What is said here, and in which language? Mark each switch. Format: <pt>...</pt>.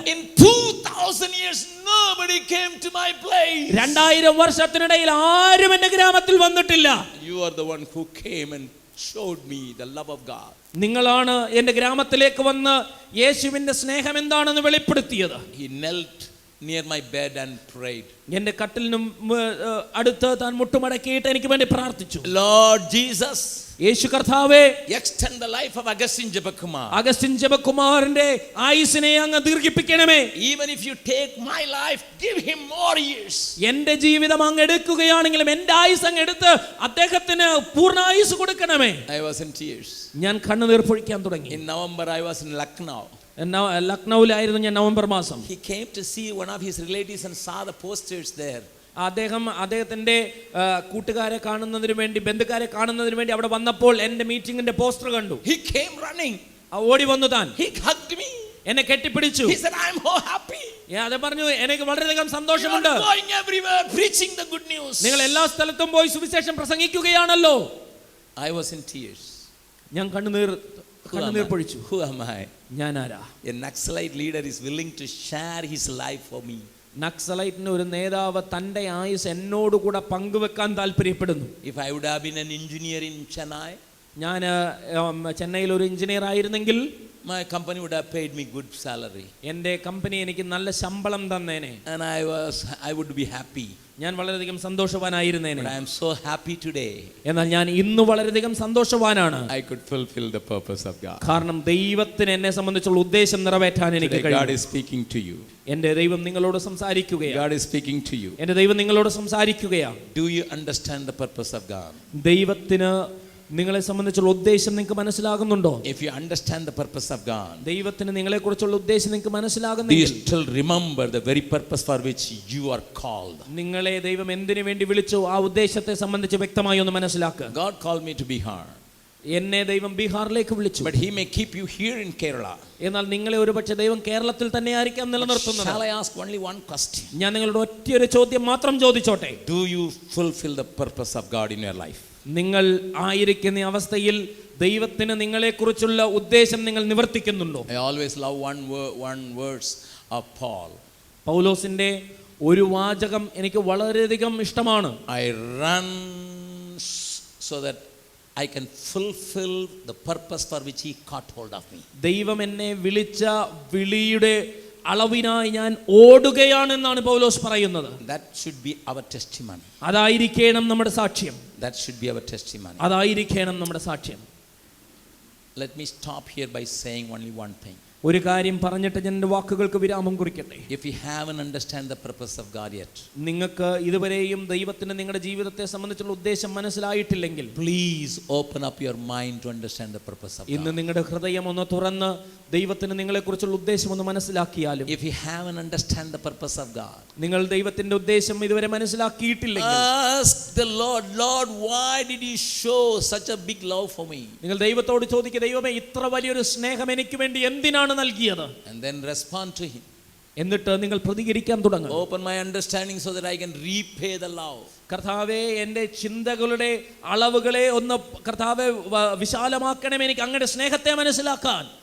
<en>In 2000 years nobody came to my place.</en> <ml>2000 വർഷത്തിനിടയിൽ ആരും എൻ്റെ ഗ്രാമത്തിൽ വന്നിട്ടില്ല.</ml> <en>You are the one who came and showed me the love of God.</en> <ml>നിങ്ങളാണ് എൻ്റെ ഗ്രാമത്തിലേക്ക് വന്ന് യേശുവിന്റെ സ്നേഹം എന്താണെന്ന് വെളിപ്പെടുത്തിയത്.</ml> <en>He knelt near my bed and prayed.</en> <ml>എൻ്റെ കട്ടിലിനും അടുത്ത് താൻ മുട്ടുമടക്കിയിട്ട് എനിക്ക് വേണ്ടി പ്രാർത്ഥിച്ചു.</ml> <en>Lord Jesus,</en> <ml>യേശു കർത്താവേ,</ml> <en>extend the life of Augustine Jabakumar.</en> <ml>Augustine ജപകുമാറിന്റെ ആയുസ്സിനെ അങ്ങ് ദീർഘിപ്പിക്കണമേ.</ml> <en>Even if you take my life, give him more years.</en> <ml>എൻ്റെ ജീവിതം അങ്ങ് എടുക്കുകയാണെങ്കിലും എൻ്റെ ആയുസ് അങ്ങ് എടുത്ത് അദ്ദേഹത്തിന് പൂർണ്ണ ആയുസ് കൊടുക്കണമേ.</ml> <en>I was in tears.</en> <ml>ഞാൻ കണ്ണുനീർ പൊഴിക്കാൻ തുടങ്ങി.</ml> <en>In November I was in Lucknow.</en> <ml>ലക്നൌവിലായിരുന്നു ഞാൻ നവംബർ മാസം.</ml> <en>He came to see one of his relatives and saw the posters there.</en> <ml>അദ്ദേഹത്തിന്റെ കൂട്ടുകാരെ കാണുന്നതിന് വേണ്ടി, ബന്ധുക്കാരെ കാണുന്നതിന് വേണ്ടി അവിടെ വന്നപ്പോൾ എൻ്റെ മീറ്റിംഗിന്റെ പോസ്റ്റർ കണ്ടു.</ml> <en>He came running.</en> <ml>ഓടി വന്നു താൻ.</ml> <en>He hugged me.</en> <ml>എന്നെ കെട്ടിപ്പിടിച്ചു.</ml> <en>He said, I am so happy.</en> <ml>അത് പറഞ്ഞു, എനിക്ക് വളരെയധികം സന്തോഷമുണ്ട്.</ml> <en>You are going everywhere preaching the good news.</en> <ml>നിങ്ങൾ എല്ലാ സ്ഥലത്തും പോയി സുവിശേഷം പ്രസംഗിക്കുകയാണല്ലോ.</ml> <en>I was in tears.</en> <ml>ഞാൻ കണ്ണുനീർ പൊഴിച്ചു.</ml> <en>Who am I?</en> <ml>ഞാൻ ആരാ?</ml> <en>A Naxalite leader is willing to share his life for me.</en> <ml>നക്സലൈറ്റിന്റെ ഒരു നേതാവ് തന്റെ ആയുസ് എന്നോട് കൂടെ പങ്കുവെക്കാൻ താല്പര്യപ്പെടുന്നു.</ml> <en>If I would have been an engineer in Chennai,</en> <ml>ഞാൻ ചെന്നൈയിൽ ഒരു എഞ്ചിനീയർ ആയിരുന്നെങ്കിൽ</ml> <en>my company would have paid me good salary.</en> <ml>എൻ്റെ കമ്പനി എനിക്ക് നല്ല ശമ്പളം തന്നേനെ.</ml> <en>And I would be happy.</en> <ml>ഞാൻ വളരെയധികം സന്തോഷവാനായിരുന്നേനെ.</ml> <en>But I am so happy today.</en> <ml>എന്നാൽ ഞാൻ ഇന്ന് വളരെയധികം സന്തോഷവാനാണ്.</ml> <en>I could fulfill the purpose of God.</en> <ml>കാരണം ദൈവത്തിന് എന്നെ സംബന്ധിച്ചുള്ള ഉദ്ദേശം നിറവേറ്റാൻ എനിക്ക് കഴിയും.</ml> <en>God is speaking to you.</en> <ml>എൻ്റെ ദൈവം നിങ്ങളോട് സംസാരിക്കുകയാണ്.</ml> <en>God is speaking to you.</en> <ml>എൻ്റെ ദൈവം നിങ്ങളോട് സംസാരിക്കുകയാണ്.</ml> <en>Do you understand the purpose of God?</en> <ml>ദൈവത്തിന് നിങ്ങളെ സംബന്ധിച്ചുള്ള ഉദ്ദേശം നിങ്ങൾക്ക് മനസ്സിലാകുന്നുണ്ടോ?</ml> <en>If you understand the purpose of God,</en> <ml>ദൈവത്തിന് നിങ്ങളെ കുറിച്ചുള്ള ഉദ്ദേശം നിങ്ങൾക്ക്</ml> <en>do</en> <ml>മനസ്സിലാകുന്നെങ്കിൽ</ml> <en>you still remember the very purpose for which you are called?</en> <ml>നിങ്ങളെ ദൈവം എന്തിനു വേണ്ടി വിളിച്ചു ആ ഉദ്ദേശത്തെ സംബന്ധിച്ച് വ്യക്തമായി ഒന്ന് മനസ്സിലാക്കുക.</ml> <en>God called me to Bihar.</en> <ml>എന്നെ ദൈവം ബീഹാറിലേക്ക് വിളിച്ചു.</ml> <en>But he may keep you here in Kerala.</en> <ml>എന്നാൽ നിങ്ങളെ ഒരുപക്ഷെ ദൈവം കേരളത്തിൽ തന്നെ ആയിരിക്കാം നിലനിർത്തുന്നത്.</ml> <en>Shall I ask only one question?</en> <ml>ഞാൻ നിങ്ങളോട് ഒറ്റയൊരു ചോദ്യം മാത്രം ചോദിച്ചോട്ടെ.</ml> <en>Do you fulfill the purpose of God in your life?</en> <ml>നിങ്ങൾ ആയിരിക്കുന്ന അവസ്ഥയിൽ ദൈവത്തിന് നിങ്ങളെക്കുറിച്ചുള്ള ഉദ്ദേശം നിങ്ങൾ നിവർത്തിക്കുന്നുണ്ടോ?</ml> <en>I always love one verse of Paul.</en> <ml>പൗലോസിന്റെ ഒരു വാചകം എനിക്ക് വളരെയധികം ഇഷ്ടമാണ്.</ml> <en>I run so that I can fulfill the purpose for which he caught hold of me.</en> <ml>ദൈവം എന്നെ വിളിച്ച വിളിയുടെ അളവിനായി ഞാൻ ഓടുകയാണെന്നാണ് പൗലോസ് പറയുന്നത്.</ml> <en>That should be our testimony.</en> <ml>അതായിരിക്കണം നമ്മുടെ സാക്ഷ്യം.</ml> <en>That should be our testimony.</en> <ml>അതായിരിക്കണം നമ്മുടെ സാക്ഷ്യം.</ml> <en>Let me stop here by saying only one thing.</en> <ml>ഒരു കാര്യം പറഞ്ഞിട്ട് ഞാൻ എൻ്റെ വാക്കുകൾക്ക് വിരാമം കുറിക്കട്ടെ.</ml> <en>If you haven't understand the purpose of God yet,</en> <ml>നിങ്ങൾക്ക് ഇതുവരെയും ദൈവത്തിന് നിങ്ങളുടെ ജീവിതത്തെ സംബന്ധിച്ചുള്ള ഉദ്ദേശം മനസ്സിലായിട്ടില്ലെങ്കിൽ,</ml> <en>please open up your mind to understand the purpose of God.</en> <ml>ഇന്ന് നിങ്ങളുടെ ഹൃദയം ഒന്ന് തുറന്ന് ദൈവത്തിന് നിങ്ങളെക്കുറിച്ചുള്ള ഉദ്ദേശം ഒന്ന് മനസ്സിലാക്കിയാലും,</ml> <en>If you haven't understand the purpose of God,</en> <ml>നിങ്ങൾ ദൈവത്തിന്റെ ഉദ്ദേശം ഇതുവരെ മനസ്സിലാക്കിയിട്ടില്ലെങ്കിൽ,</ml> <en>ask the Lord, Lord, why did you show such a big love for me?</en> <ml>നിങ്ങൾ ദൈവത്തോട് ചോദിക്കുക, ദൈവമേ ഇത്ര വലിയൊരു സ്നേഹം എനിക്ക് വേണ്ടി എന്തിനാണ് നൽകിയത്?</ml> <en>And then respond to him.</en> <ml>എന്നിട്ട് നിങ്ങൾ പ്രതികരിക്കാൻ തുടങ്ങുക.</ml> <en>Open my understanding so that I can repay the love.</en> <ml>കർത്താവേ, എൻ്റെ ചിന്തകളുടെ അളവുകളെ ഒന്ന് കർത്താവേ വിശാലമാക്കണമേ, എനിക്ക് അങ്ങയുടെ സ്നേഹത്തെ മനസ്സിലാക്കാൻ.</ml>